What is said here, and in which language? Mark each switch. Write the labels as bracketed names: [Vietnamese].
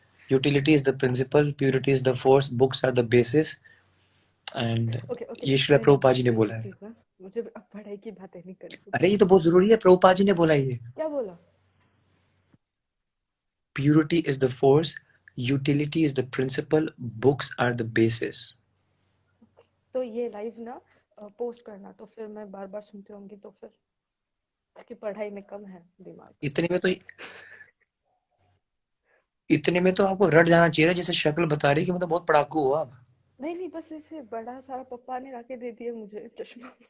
[English] Utility is the principle, purity is the force, books are the basis. [Hindi] And ये श्रील प्रभुपाद जी ने बोला है. मुझे अब पढ़ाई की बातें नहीं करनी. अरे ये तो बहुत जरूरी है, प्रभुपाद जी ने बोला है ये. क्या बोला? [English] Purity is the force, utility is the principle, books are the basis. [Hindi] तो ये लाइव ना पोस्ट करना, तो फिर मैं बार बार सुनती रहूंगी, तो फिर ताकि पढ़ाई में कम है दिमाग. इतने में तो आपको रट जाना चाहिए, जैसे शक्ल बता रही कि मतलब बहुत पढ़ाकू हो आप. नहीं बस ऐसे बड़ा सारा पप्पा ने लाके दे दिया मुझे चश्मा.